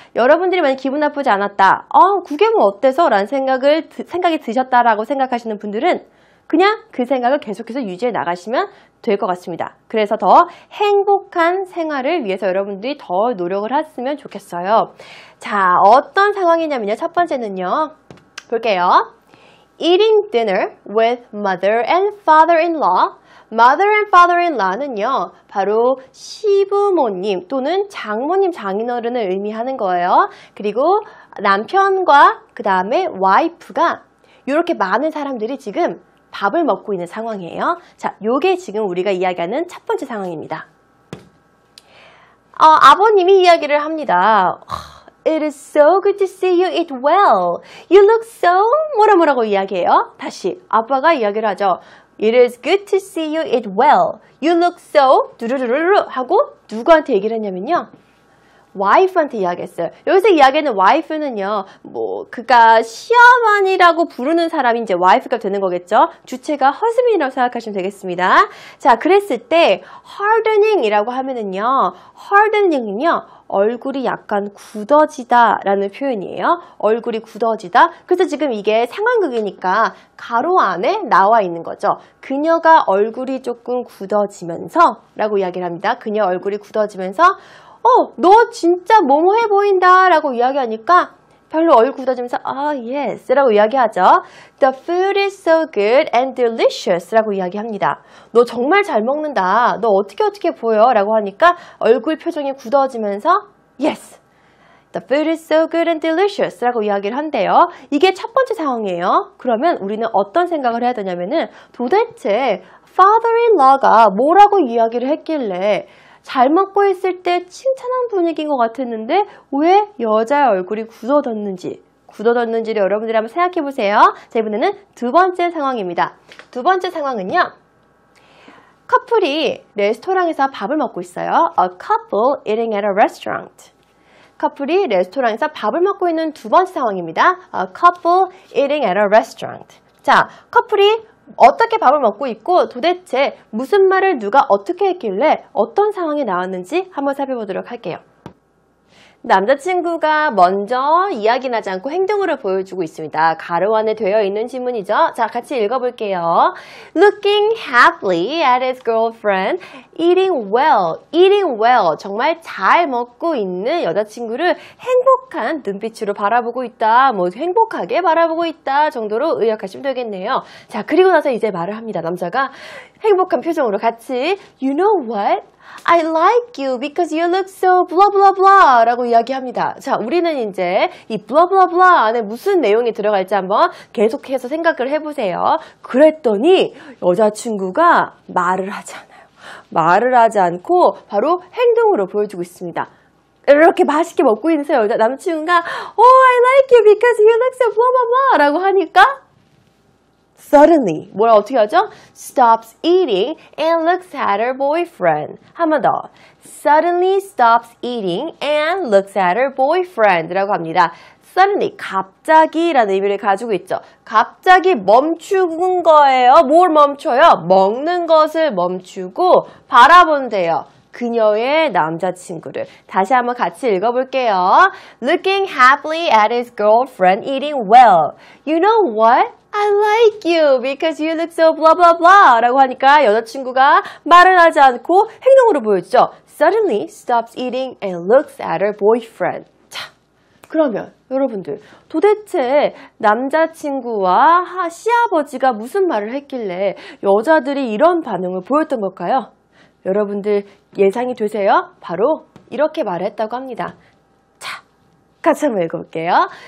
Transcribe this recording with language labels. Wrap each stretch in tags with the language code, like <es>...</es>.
<ko>여러분들이 만약 기분 나쁘지 않았다. 그게 뭐 어때서? 라는 생각이 드셨다라고 생각하시는 분들은 그냥 그 생각을 계속해서 유지해 나가시면 될 것 같습니다. 그래서 더 행복한 생활을 위해서 여러분들이 더 노력을 했으면 좋겠어요. 자, 어떤 상황이냐면요. 첫 번째는요. 볼게요.</ko> <en>Eating dinner with mother and father-in-law.</en> <ko>Mother and father-in-law는요. 바로 시부모님 또는 장모님, 장인어른을 의미하는 거예요. 그리고 남편과 그 다음에 와이프가 이렇게 많은 사람들이 지금 밥을 먹고 있는 상황이에요. 자, 요게 지금 우리가 이야기하는 첫 번째 상황입니다. 아버님이 이야기를 합니다.</ko> <en>It is so good to see you eat well. You look so</en> <ko>뭐라고 이야기해요. 다시 아빠가 이야기를 하죠.</ko> <en>It is good to see you eat well. You look so</en> <ko>두루루루루 하고 누구한테 얘기를 했냐면요. 와이프한테 이야기했어요. 여기서 이야기하는 와이프는요, 그가 시어머니라고 부르는 사람이 이제 와이프가 되는 거겠죠? 주체가 husband이라고 생각하시면 되겠습니다. 자, 그랬을 때, hardening이라고 하면은요, hardening은요, 얼굴이 약간 굳어지다 라는 표현이에요. 얼굴이 굳어지다. 그래서 지금 이게 상황극이니까 가로 안에 나와 있는 거죠. 그녀가 얼굴이 조금 굳어지면서 라고 이야기를 합니다. 그녀 얼굴이 굳어지면서 너 진짜 뭐뭐해 보인다 라고 이야기하니까 별로 얼굴 굳어지면서 yes 라고 이야기하죠.</ko> <en>The food is so good and delicious</en> <ko>라고 이야기합니다. 너 정말 잘 먹는다. 너 어떻게 보여? 라고 하니까 얼굴 표정이 굳어지면서 yes.</ko> <en>The food is so good and delicious</en> <ko>라고 이야기를 한대요. 이게 첫 번째 상황이에요. 그러면 우리는 어떤 생각을 해야 되냐면은 도대체 father-in-law가 뭐라고 이야기를 했길래 잘 먹고 있을 때 칭찬한 분위기인 것 같았는데 왜 여자의 얼굴이 굳어졌는지를 여러분들이 한번 생각해 보세요. 자, 이번에는 두 번째 상황입니다. 두 번째 상황은요. 커플이 레스토랑에서 밥을 먹고 있어요.</ko> <en>A couple eating at a restaurant.</en> <ko>커플이 레스토랑에서 밥을 먹고 있는 두 번째 상황입니다.</ko> <en>A couple eating at a restaurant.</en> <ko>자, 커플이 어떻게 밥을 먹고 있고 도대체 무슨 말을 누가 어떻게 했길래 어떤 상황이 나왔는지 한번 살펴보도록 할게요. 남자친구가 먼저 이야기는 하지 않고 행동으로 보여주고 있습니다. 가로 안에 되어 있는 질문이죠. 자, 같이 읽어볼게요.</ko> <en>Looking happily at his girlfriend, eating well.</en> <ko>정말 잘 먹고 있는 여자친구를 행복한 눈빛으로 바라보고 있다. 행복하게 바라보고 있다 정도로 의역하시면 되겠네요. 자, 그리고 나서 이제 말을 합니다. 남자가 행복한 표정으로 같이</ko> <en>You know what? I like you because you look so blah blah blah</en> <ko>라고 이야기합니다. 자, 우리는 이제 이 blah blah blah 안에 무슨 내용이 들어갈지 한번 계속해서 생각을 해보세요. 그랬더니 여자친구가 말을 하지 않아요. 말을 하지 않고 바로 행동으로 보여주고 있습니다. 이렇게 맛있게 먹고 있는 남친구가</ko> <en>I like you because you look so blah blah</en> <ko>blah 라고 하니까 Suddenly, 어떻게 하죠?</ko> <en>Stops eating and looks at her boyfriend.</en> <ko>한 번 더.</ko> <en>Suddenly stops eating and looks at her boyfriend</en> <ko>라고 합니다. Suddenly, 갑자기라는 의미를 가지고 있죠. 갑자기 멈추는 거예요. 뭘 멈춰요? 먹는 것을 멈추고 바라본대요. 그녀의 남자친구를. 다시 한번 같이 읽어볼게요.</ko> <en>Looking happily at his girlfriend eating well. You know what? I like you because you look so blah blah blah</en> <ko>라고 하니까 여자친구가 말을 하지 않고 행동으로 보여주죠.</ko> <en>Suddenly stops eating and looks at her boyfriend.</en> <ko>자, 그러면 여러분들 도대체 남자친구와 시아버지가 무슨 말을 했길래 여자들이 이런 반응을 보였던 걸까요? 여러분들 예상이 되세요? 바로 이렇게 말했다고 합니다. 자, 같이 한번 읽어볼게요.</ko>